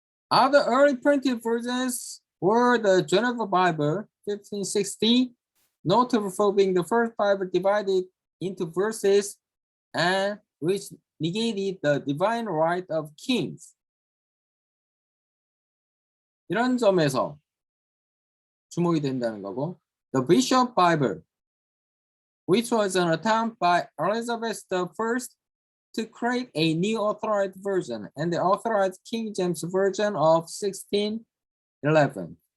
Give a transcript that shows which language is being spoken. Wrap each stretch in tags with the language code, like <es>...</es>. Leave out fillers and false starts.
<en>Other early printed versions were the Geneva Bible, 1560, notable for being the first Bible divided into verses and which negated the divine right of kings.</en> <ko>이런 점에서 주목이 된다는 거고.</ko> <en>The Bishop Bible, which was an attempt by Elizabeth I to create a new authorized version, and the authorized King James Version of 1611.</en>